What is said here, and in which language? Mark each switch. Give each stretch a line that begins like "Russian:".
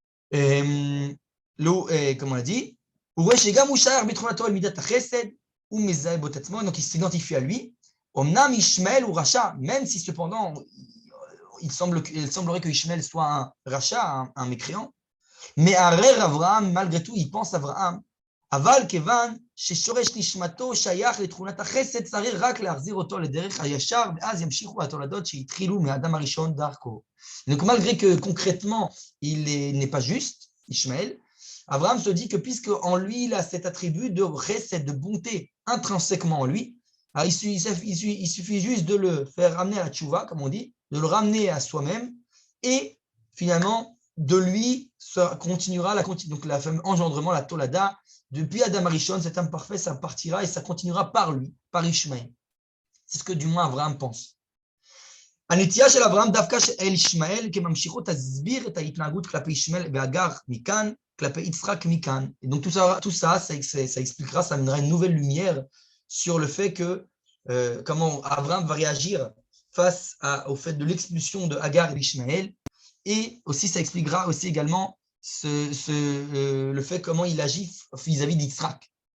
French: Comme on l'a dit, donc il s'identifie à lui. Même si cependant, il semblerait que Ishmael soit un rachat, un mécréant, mais Abraham, malgré tout, il pense à Abraham.
Hebrew: אבל כיוון ששורש נשמתו שייך לתכונת החסד, צריך רק להחזיר אותו לדרך הישר, ואז ימשיכו התולדות שהתחילו מהאדם הראשון דרכו.
French: Donc malgré que concrètement, il n'est pas juste, Ishmael, Abraham se dit que puisque en lui, il a cet attribut de chesed, de bonté intrinsèquement en lui, il suffit juste de le faire ramener à la tchouva, comme on dit, de le ramener à soi-même, et finalement, de lui, ça continuera donc la fameux engendrement, la tolada. Depuis Adam Arishon, cet homme parfait, ça partira et ça continuera par lui, par Ishmael. C'est ce que du moins Abraham pense.
Hebrew: הנטייה של אברהם דווקא אל ישמעאל כממשיכות תסביר את ההתנהגות כלפי ישמעאל והגר מכאן, כלפי יצחק מכאן.
French: Et donc tout ça expliquera, ça amènera une nouvelle lumière sur le fait que comment Abraham va réagir face au fait de l'expulsion de Hagar et d'Ishmaël, et aussi ça expliquera aussi également le fait comment il agit vis-à-vis d'Yitzhak.